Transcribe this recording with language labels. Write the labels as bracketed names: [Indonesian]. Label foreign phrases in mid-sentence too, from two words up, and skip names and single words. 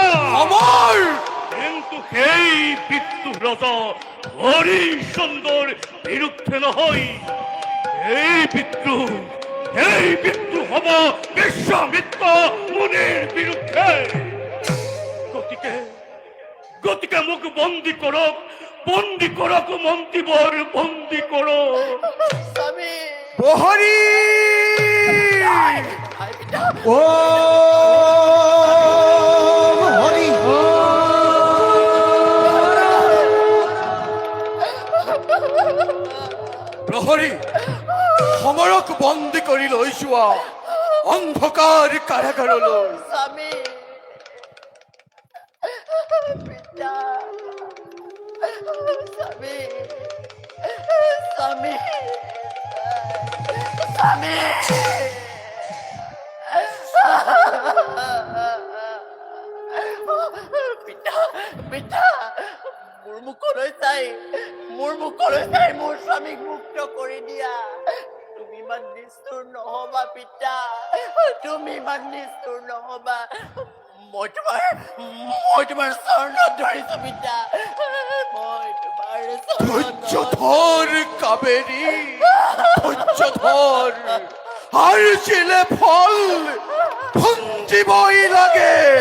[Assamese] কিন্তু সেই বিদ্ৰোহ ৰজা হৰিচন্দ্ৰৰ বিৰুদ্ধে নহয়, এই বিদ্ৰোহ হব বিশ্বামিত্ৰ মুনিৰ বিৰুদ্ধে। গতিকে মোক বন্দী কৰক মন্ত্ৰীবৰ, বন্দী কৰক। স্বামী প্রহরী ও হরি প্রহরী সমরক বন্দী কৰি লৈছো অন্ধকার কারাগারলৈ। স্বামী পিতা স্বামী স্বামী স্বামী পিতা পিতা মোৰ মুখলৈ চাই মোৰ স্বামীক মুক্ত কৰি দিয়া। তুমি ইমান নিষ্ঠুৰ নহবা পিতা, তুমি ইমান নিষ্ঠুৰ নহবা। মই তোমাৰ চৰণত ধৰিছো পিতা, মই তোমাৰ [Bangla] ধৈর্য ধর কাবেরী, ধৈর্য ধর। [Assamese] আর ছিলে ফল ভঞ্জিবই লাগে।